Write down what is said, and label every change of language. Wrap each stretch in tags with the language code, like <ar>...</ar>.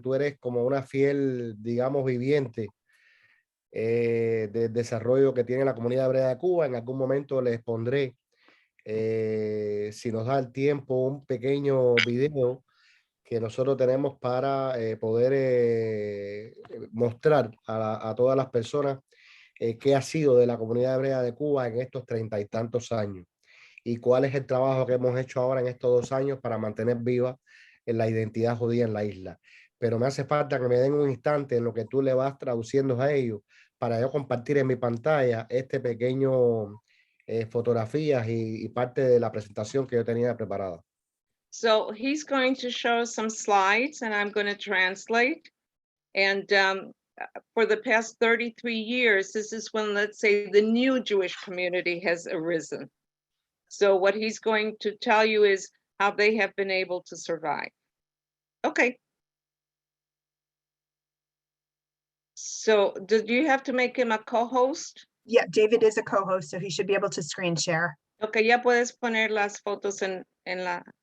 <es>Tú eres como una fiel, digamos, viviente del desarrollo que tiene la comunidad hebrea de Cuba. En algún momento les pondré, si nos da el tiempo, un pequeño video que nosotros tenemos para poder mostrar a todas las personas qué ha sido de la comunidad hebrea de Cuba en estos 30 y tantos años y cuál es el trabajo que hemos hecho ahora en estos 2 años para mantener viva la identidad judía en la isla. Pero me hace falta que me den un instante en lo que tú le vas traduciendo a ellos para yo compartir en mi pantalla este pequeño fotografías y parte de la presentación que yo tenía preparada.</es> <en>So he's going to show some slides and I'm going to translate. And for the past 33 years, this is when, let's say, the new Jewish community has arisen. So what he's going to tell you is how they have been able to survive. Okay. So did you have to make him a co-host? Yeah, David is a co-host, so he should be able to screen share.</en> <es>Okay, ya puedes poner las fotos en la...</es>